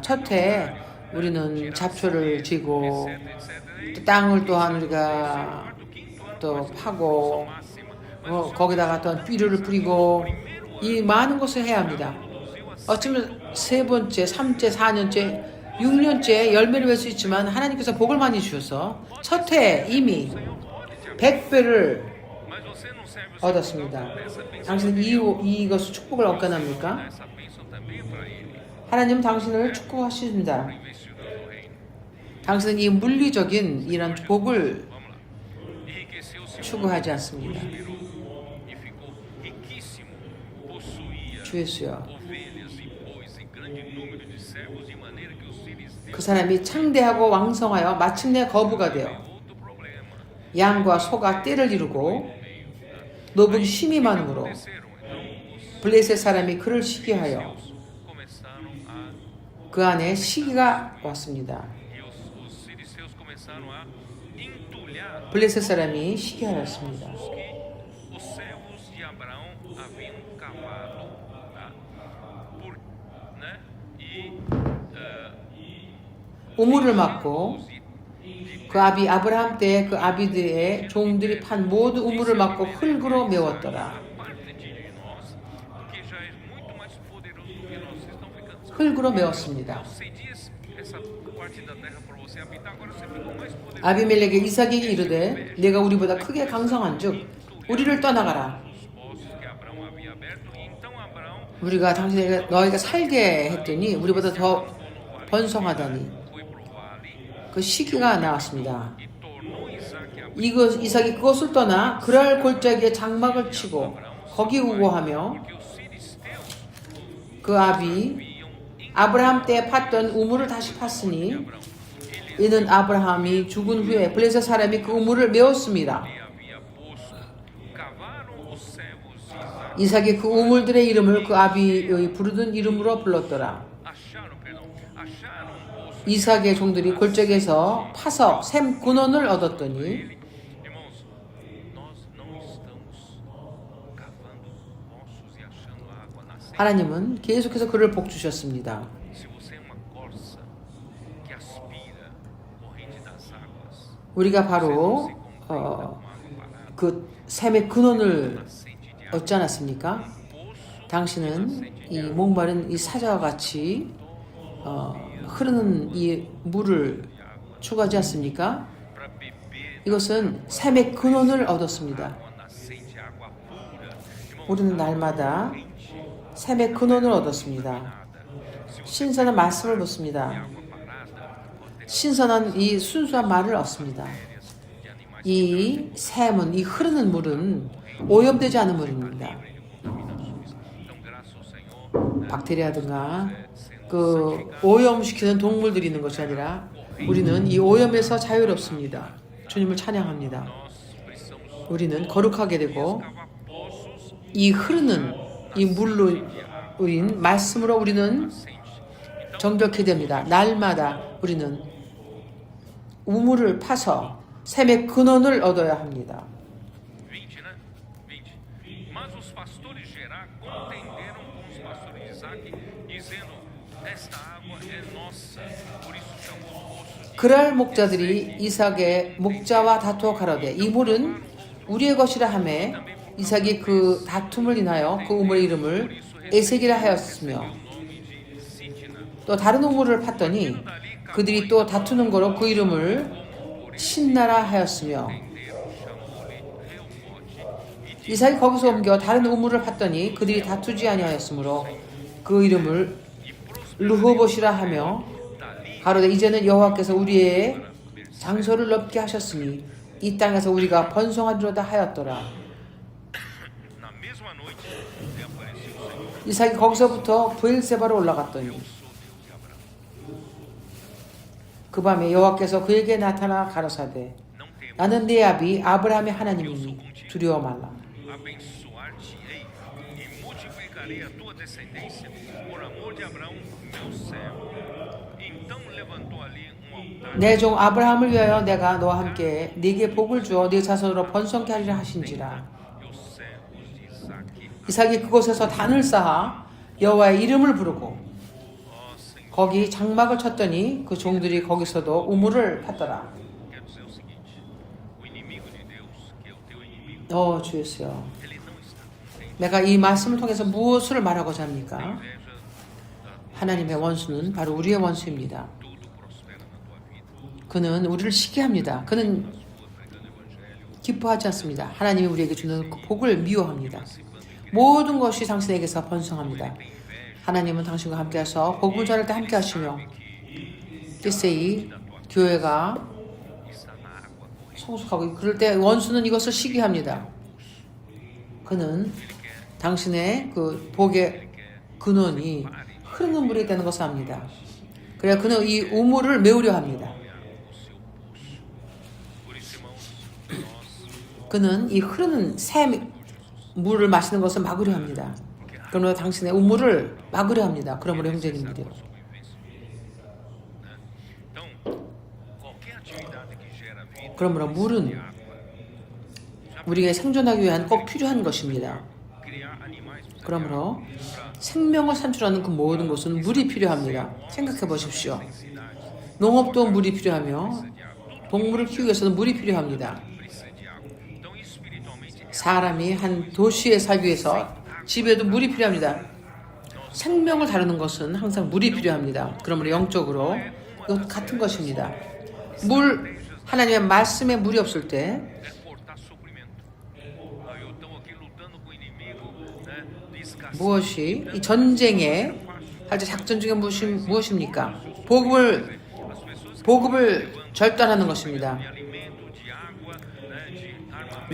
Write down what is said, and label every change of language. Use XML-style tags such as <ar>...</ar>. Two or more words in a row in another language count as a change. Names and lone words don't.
<ko>첫 해 우리는 잡초를 쥐고 땅을 또한 우리가 또 파고 거기다가 또 비료를 뿌리고 이 많은 것을 해야 합니다. 어쩌면 세 번째, 3째, 4년째, 6년째 열매를 맺을 수 있지만 하나님께서 복을 많이 주셔서 첫 해 이미 100배를</ko> <pt>Mas você não serve o Senhor</pt> <ko>얻었습니다.</ko> <pt>então peça bênção</pt> <ko>당신은 이것을 축복을 얻겨납니까?</ko> <pt>dá essa bênção também para ele.</pt> <ko>하나님 당신을 축복하십니다.</ko> <pt>Investiu no teu reino.</pt> <ko>당신은 이 물리적인 이런 복을</ko> <pt>Vamos lá. Enriqueceu o Senhor,</pt> <ko>추구하지 않습니다.</ko> <pt>prosperou e ficou riquíssimo. Possuía</pt> <ko>주 예수여,</ko> <pt>ovelhas e bois e grande número de servos de maneira que os filisteus</pt> <ko>그 사람이 창대하고 왕성하여 마침내 거부가 되어</ko> <pt>outro problema.</pt> <ko>양과 소가 떼를 이루고 노북이 심히 많으므로</ko> <pt>Aconteceram então os</pt> <ko>블레셋 사람이 그를 시기하여</ko> <pt>filisteus começaram a</pt> <ko>그 안에 시기가 왔습니다.</ko> <pt>e os filisteus começaram a entulhar</pt> <ko>블레셋 사람이 시기하였습니다.</ko> <pt>que os servos de Abraão haviam cavado, tá? Né? E</pt> <ko>우물을 막고 그 아비 아브라함 때 그 아비들의 종들이 판 모두 우물을 막고 흙으로 메웠더라.</ko> <pt>a parte de nós, que já é muito mais poderoso do que nós, vocês estão ficando.</pt> <ko>흙으로 메웠습니다.</ko> <pt>Eu cedi essa parte da terra para você habitar, agora você ficou mais poderoso.</pt> <ko>아비멜렉에게 이삭에게 이르되 내가 우리보다 크게 강성한즉 우리를 떠나가라.</ko> <pt>Os poços que Abraão havia aberto, e então Abraão</pt> <ko>우리가 당신에게 너희가 살게 했더니 우리보다 더 번성하다니</ko> <pt>foi pro vale</pt> <ko>그 시기가 나왔습니다.</ko> <pt>e tornou Isaac a</pt> <ko>이삭이 그것을 떠나 그랄 골짜기에 장막을 치고 거기 우고하며</ko> <pt>porque os filisteus</pt> <ko>그 아비</ko> <pt>iam</pt> <ko>아브라함 때 팠던 우물을 다시 팠으니 이는 아브라함이 죽은 후에 블레셋 사람이 그 우물을 메웠습니다.</ko> <pt>havia poço, cavaram os servos de Isaac,</pt> <ko>이삭이 그 우물들의 이름을 그 아비의 부르던 이름으로 불렀더라.</ko> <pt>acharam um poço.</pt> <ko>이삭의 종들이 골짜기에서 파서 샘 근원을 얻었더니</ko> <pt>Irmãos, nós não estamos cavando poços e achando água nascente.</pt> <ko>하나님은 계속해서 그를 복 주셨습니다.</ko> <pt>Se você é uma corça que aspira corrente das águas,</pt> <ko>우리가</ko> <pt>você</pt> <ko>바로</ko> <pt>não se contenta com água parada.</pt> <ko>그 샘의 근원을</ko> <pt>Nascente de água.</pt> <ko>얻지 않았습니까?</ko> <pt>Poço</pt> <ko>당신은 이 목마른 이 사자와 같이 흐르는 이 물을 추구하지 않습니까?</ko> <pt>para beber</pt> <ko>이것은 샘의 근원을 얻었습니다.</ko> <pt>água nascente, água pura. Irmãos,</pt> <ko>우리는 날마다 샘의 근원을 얻었습니다. 신선한 말씀을 듣습니다.</ko> <pt>água parada,</pt> <ko>신선한 이 순수한 말을 얻습니다.</ko> <pt>de animais</pt> <ko>이 샘은, 이 흐르는 물은 오염되지 않은 물입니다.</ko> <pt>de contaminações. Então, graças ao Senhor, né,</pt> <ko>박테리아든가 그 오염시키는 동물들이 있는 것이 아니라 우리는 이 오염에서 자유롭습니다. 주님을 찬양합니다.</ko> <pt>nós precisamos</pt> <ko>우리는 거룩하게 되고</ko> <pt>cavar poços</pt> <ko>이 흐르는 이 물로 인 말씀으로 우리는</ko> <pt>nascentes.</pt> <ko>정결케 됩니다. 날마다 우리는 우물을 파서 샘의 근원을 얻어야 합니다.</ko> <pt>20, né? 20. Mas os pastores de Gerá contenderam com os pastores de Isaac, dizendo: esta água é nossa. Por isso chamou o poço de</pt> <ko>그랄 목자들이 이삭의 목자와 다투어 가로되 이 물은 우리의 것이라 하매 이삭이 그 다툼을 인하여 그 우물의 이름을 에색이라 하였으며</ko> <pt>nome de Sitna.</pt> <ko>또 다른 우물을 팠더니 그들이 또 다투는 거로 그 이름을 신나라 하였으며 이삭이 거기서 옮겨 다른 우물을 팠더니 그들이 다투지 아니하였으므로 그 이름을 르호봇이라 하며 가로되 이제는 여호와께서 우리의 장소를 넓게 하셨으니 이 땅에서 우리가 번성하리로다 하였더라.</ko> <pt>Na mesma noite, lhe apareceu o Senhor.</pt> <ko>이삭이 거기서부터 브엘세바로 올라갔더니 그 밤에 여호와께서 그에게 나타나 가로사대</ko> <pt>Não temas,</pt> <ko>나는 네 아비 아브라함의 하나님이니 두려워 말라.</ko> <pt>abençoar-te-ei e multiplicarei a tua descendência por amor de Abraão, meu servo. Então levantou ali altar.</pt> <ko>내 종 아브라함을 위하여 내가 너와 함께 네게 복을 주어 네 자손으로 번성케 하리라 하신지라.</ko> <pt>E os servos de Isaac,</pt> <ko>이삭이 그곳에서 단을 쌓아 여호와의 이름을 부르고</ko> <pt>ó Senhor,</pt> <ko>거기 장막을 쳤더니 그 종들이 거기서도 우물을 팠더라.</ko> <pt>quero dizer o seguinte: o inimigo de Deus, que é o</pt> <ko>주 예수여,</ko> <pt>Ele não está contente.</pt> <ko>내가 이 말씀을 통해서 무엇을 말하고자</ko> <pt>A</pt> <ko>합니까?</ko> <pt>inveja,</pt> <ko>하나님의 원수는 바로 우리의 원수입니다.</ko> <pt>tudo prospera na tua vida.</pt> <ko>그는 우리를 시기합니다. 그는</ko> <pt>Sua pregando o evangelho,</pt> <ko>기뻐하지 않습니다. 하나님이 우리에게 주는 그 복을 미워합니다. 모든 것이 당신에게서 번성합니다. 하나님은 당신과 함께하셔서 복음을 전할 때 함께하시며 뜻세이 교회가</ko> <pt>está na água corrente.</pt> <ko>성숙하고 그럴 때 원수는 이것을 시기합니다. 그는 당신의 그 복의 근원이 흐르는 물이 되는 것을 압니다. 그래야 그는 이 우물을 메우려 합니다.</ko> <pt>O seu poço. Por isso, irmãos, nós</pt> <ko>그는 이 흐르는 새 물을 마시는 것을 막으려 합니다. 그러므로 당신의 우물을 막으려 합니다. 그러므로 형제님들이요.</ko> <pt>Então, qualquer atividade que gera vida,</pt> <ko>그러므로 물은 우리가 생존하기 위한 꼭 필요한 것입니다.</ko> <pt>criar animais precisa de</pt> <ko>그러므로 생명을 산출하는 그 모든 것은 물이 필요합니다. 생각해 보십시오. 농업도 물이 필요하며 동물을 키우기 위해서는 물이 필요합니다.</ko> <pt>precisa de água. Então, espiritualmente,</pt> <ko>사람이 한 도시에 살기 위해서 집에도 물이 필요합니다. 생명을 다루는 것은 항상 물이 필요합니다. 그러므로 영적으로 이것 같은 것입니다. 하나님의 말씀에 물이 없을 때</ko> <pt>é cortar suprimento. Eu estou aqui lutando com o inimigo, né? De escassez.</pt> <ko>무엇이 이 전쟁에 할 때 작전 중에 무엇입니까? 보급을 절단하는 것입니다.</ko> <pt>De alimento, de água, né? De armamento.</pt>